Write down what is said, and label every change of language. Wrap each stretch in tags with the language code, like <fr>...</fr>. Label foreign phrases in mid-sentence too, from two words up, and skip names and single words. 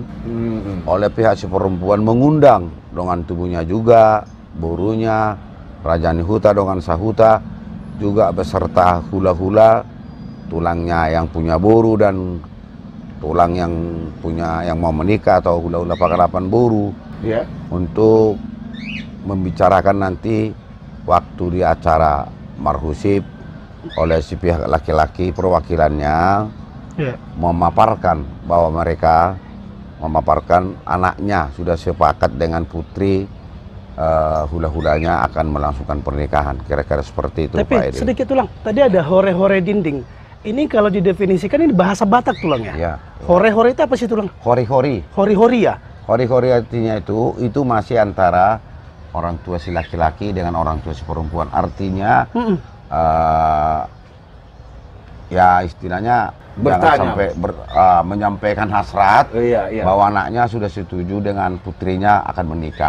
<id>Oleh pihak si perempuan mengundang dengan tubuhnya juga burunya, Rajani Huta dengan Sahuta juga beserta hula-hula, tulangnya yang punya buru dan tulang yang punya yang mau menikah atau hula-hula pakarapan buru ya untuk membicarakan nanti waktu di acara marhusib oleh si pihak laki-laki perwakilannya memaparkan bahwa mereka memaparkan anaknya sudah sepakat dengan putri hula-hulanya akan melangsungkan pernikahan. Kira-kira seperti itu. Tapi Pak Edi. sedikit ulang, tadi ada hore-hore dinding. Ini kalau didefinisikan ini bahasa Batak tulangnya. Ya. Hore-hore itu apa sih tulang? Hori-hori. Hori-hori ya? Hori-hori artinya itu masih antara orang tua si laki-laki dengan orang tua si perempuan. Artinya ya istilahnya jangan sampai menyampaikan hasrat bahwa anaknya sudah setuju dengan putrinya akan menikah.</id>